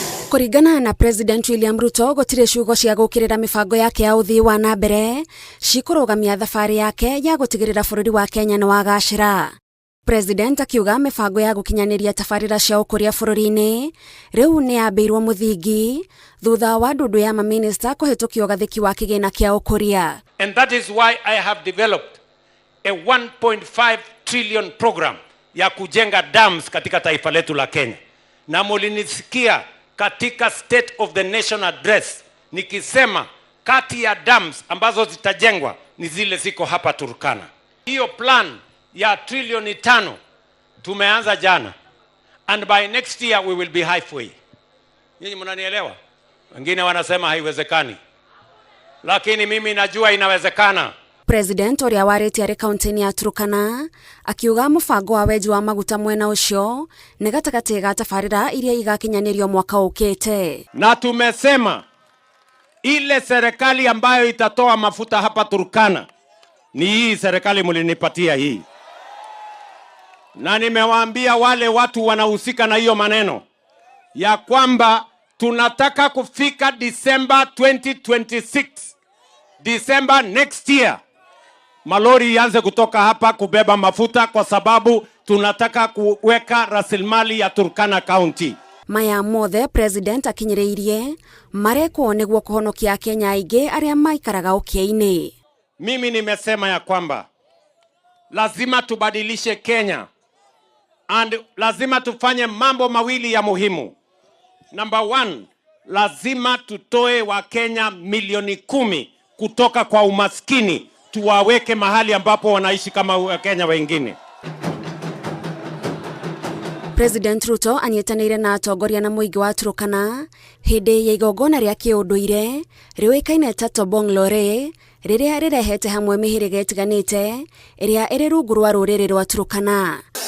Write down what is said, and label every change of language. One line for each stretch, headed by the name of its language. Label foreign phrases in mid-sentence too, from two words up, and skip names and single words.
Kikuyu: Kuringana na President William Ruto, gutire ciugo cia gukirira mibango yake ya uthii wa na mbere cikurugamia thabari yake ya gutigirira bururi wa Kenya ni wagacira. President akiuga mibango ya gukinyaniria tabarira cia ukuria bururi-ini riu ni yambiirwo muthingi thutha wa ndundu ya maminista kuhitukio gathiki wa kigina kia ukuria.
English: And that is why I have developed a 1.5 trillion program
Swahili: ya kujenga dams katika taifa letu la Kenya. Na mulinisikia katika State of the Nation Address nikisema kati ya dams ambazo zitajengwa ni zile ziko hapa Turkana. Hiyo plan ya trilioni 5 tumeanza jana,
English: and by next year we will be halfway.
Swahili: Nyinyi mnanielewa? Wengine wanasema haiwezekani, lakini mimi najua inawezekana.
Kikuyu: President uria warite ari kaunti ya Turkana akiuga mubango wa weji wa maguta mwena ucio ni gatagati ga tabarira iria igakinyanirio mwaka ukite.
Swahili: Na tumesema ile serikali ambayo itatoa mafuta hapa Turkana ni hii serikali mlinipatia hii. Na nimewaambia wale watu wanahusika na hiyo maneno ya kwamba tunataka kufika December 2026, December
English: next year,
Swahili: malori yanze kutoka hapa kubeba mafuta, kwa sababu tunataka kuweka rasilimali ya Turkana County.
Kikuyu: Maya mothe President akinyiriirie mareko niguo kuhonokia Kenya aige aria maikaraga ukia-ini.
Swahili: Mimi nimesema ya kwamba lazima tubadilishe Kenya, and lazima tufanye mambo mawili ya muhimu. Number 1, lazima tutoe wa Kenya milioni 10 kutoka kwa umaskini, tuwaweke mahali ambapo wanaishi kama Wakenya wengine.
Kikuyu: President Ruto anyitanire na atongoria na muingi wa Turkana hindi ya igongona ria kiunduire riuikaine ta Tobong Lore riria rirehete hamwe mihiriga itiganite iria iri rungu rwa ruriri rwa Turkana.